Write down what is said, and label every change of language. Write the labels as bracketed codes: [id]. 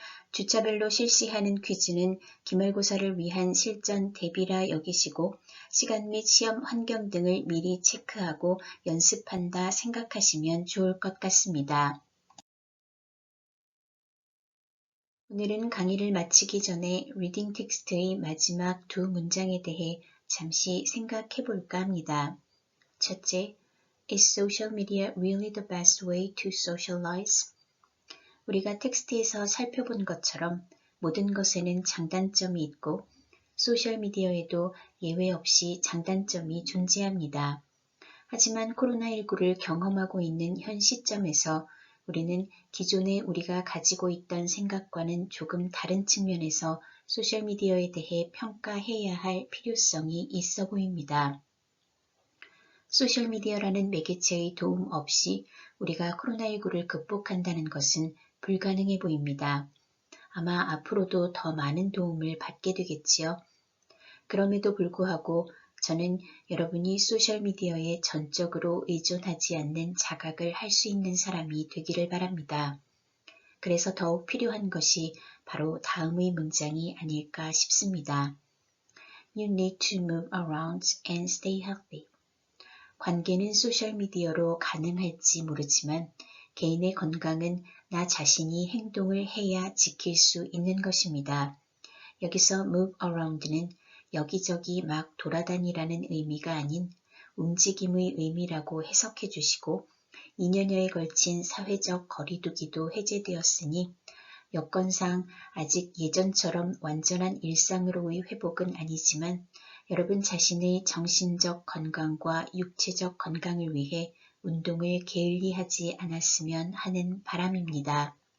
[ko] 주차별로 실시하는 퀴즈는 기말고사를 위한 실전 대비라 여기시고 시간 및 시험 환경 등을 미리 체크하고 연습한다 생각하시면 좋을 것 같습니다. 오늘은 강의를 마치기 전에 리딩 텍스트의 마지막 두 문장에 대해 잠시 생각해 볼까 합니다. 첫째, [en] Is social media really the best way to socialize? [ko] 우리가 텍스트에서 살펴본 것처럼 모든 것에는 장단점이 있고 소셜미디어에도 예외 없이 장단점이 존재합니다. 하지만 코로나19를 경험하고 있는 현 시점에서 우리는 기존에 우리가 가지고 있던 생각과는 조금 다른 측면에서 소셜미디어에 대해 평가해야 할 필요성이 있어 보입니다. 소셜미디어라는 매개체의 도움 없이 우리가 코로나19를 극복한다는 것은 불가능해 보입니다. 아마 앞으로도 더 많은 도움을 받게 되겠지요. 그럼에도 불구하고 저는 여러분이 소셜미디어에 전적으로 의존하지 않는 자각을 할 수 있는 사람이 되기를 바랍니다. 그래서 더욱 필요한 것이 바로 다음의 문장이 아닐까 싶습니다. [en] You need to move around and stay healthy. [ko] 관계는 소셜미디어로 가능할지 모르지만 개인의 건강은 나 자신이 행동을 해야 지킬 수 있는 것입니다. 여기서 move around는 여기저기 막 돌아다니라는 의미가 아닌 움직임의 의미라고 해석해 주시고 2년여에 걸친 사회적 거리두기도 해제되었으니 여건상 아직 예전처럼 완전한 일상으로의 회복은 아니지만 여러분 자신의 정신적 건강과 육체적 건강을 위해 운동을 게을리하지 않았으면 하는 바람입니다.